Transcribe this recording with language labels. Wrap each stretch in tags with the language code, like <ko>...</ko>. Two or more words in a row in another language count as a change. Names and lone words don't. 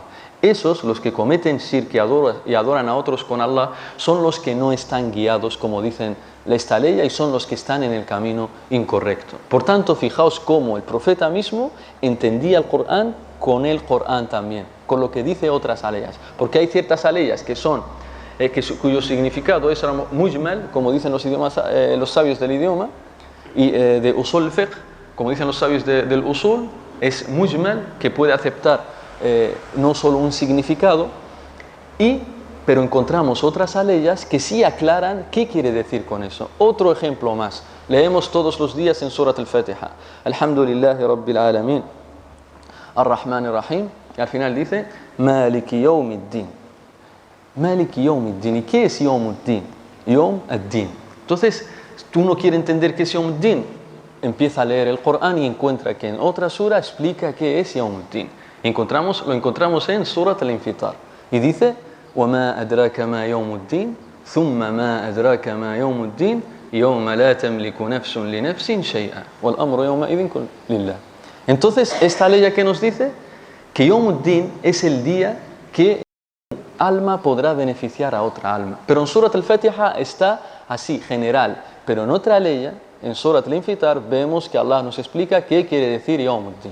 <es>Esos, los que cometen shirk y adoran a otros con Allah, son los que no están guiados, como dicen esta ley, y son los que están en el camino incorrecto. Por tanto, fijaos cómo el profeta mismo entendía el Corán con el Corán también, con lo que dice otras aleyas. Porque hay ciertas aleyas que son, cuyo significado es mujmal, como dicen los sabios del idioma, y de</es> <ar>أصول الفقه,</ar> <es>como dicen los sabios del usul, es mujmal, que puede aceptar no solo un significado, pero encontramos otras aleyas que sí aclaran qué quiere decir con eso. Otro ejemplo más, leemos todos los días en Surat al-Fatiha:</es> <ar>الحمد لله رب العالمين الرحمن الرحيم,</ar> <es>y al final dice</es> <ar>مالك يوم الدين. مالك يوم الدين.</ar> <es>¿Y qué es Yawmuddin?</es> <ar>يوم الدين.</ar> <es>Entonces, tú no quieres entender qué es Yawmuddin, empieza a leer el Corán y encuentra que en otra sura explica qué es Yawmuddin. Lo encontramos en Surat al-Infitar y dice:</es> <ar>وَمَا أَدْرَاكَ مَا يَوْمُ الدِّينِ ثُمَّ مَا أَدْرَاكَ مَا يَوْمُ الدِّينِ يَوْمَ لَا تَمْلِكُ نَفْسٌ لِنَفْسٍ شَيْئًا وَالْأَمْرُ يَوْمَئِذٍ لِلَّهِ.</ar> <es>Entonces, esta ley que nos dice que Yawmuddin es el día que un alma podrá beneficiar a otra alma. Pero en Surat al-Fatiha está así, general. Pero en otra ley, en Surat al-Infitar, vemos que Allah nos explica qué quiere decir Yawmuddin.</es>